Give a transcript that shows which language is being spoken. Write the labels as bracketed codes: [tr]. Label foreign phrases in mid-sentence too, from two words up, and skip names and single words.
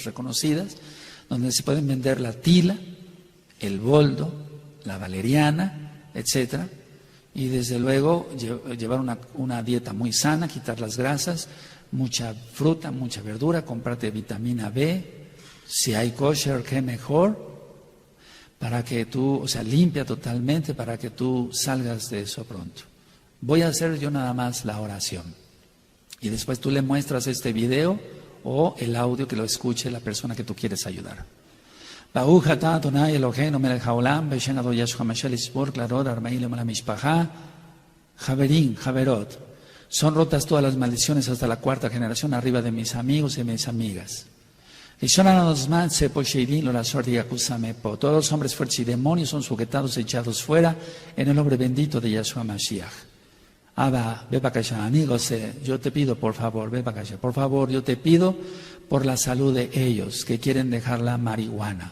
[es] reconocidas, donde se pueden vender la tila, el boldo, la valeriana, etcétera, y desde luego llevar una dieta muy sana, quitar las grasas, mucha fruta, mucha verdura, comprarte vitamina B, si hay kosher, qué mejor, para que tú, o sea, limpia totalmente para que tú salgas de eso pronto. Voy a hacer yo nada más la oración y después tú le muestras este video o el audio que lo escuche la persona que tú quieres ayudar. [he] ברוך אתה אדוני אלוהינו מלך העולם בשם אדון ישוע המשיח לשבור קללות ארבעים למעלה משפחה. חברים, חברות, [es] son rotas todas las maldiciones hasta la cuarta generación arriba de mis amigos y mis amigas. Todos los hombres fuertes y demonios son sujetados, echados fuera en el nombre bendito de Yahshua Mashiach. Abba, ve para acá, amigos, yo te pido, por favor, ve para acá, por favor, yo te pido por la salud de ellos que quieren dejar la marihuana.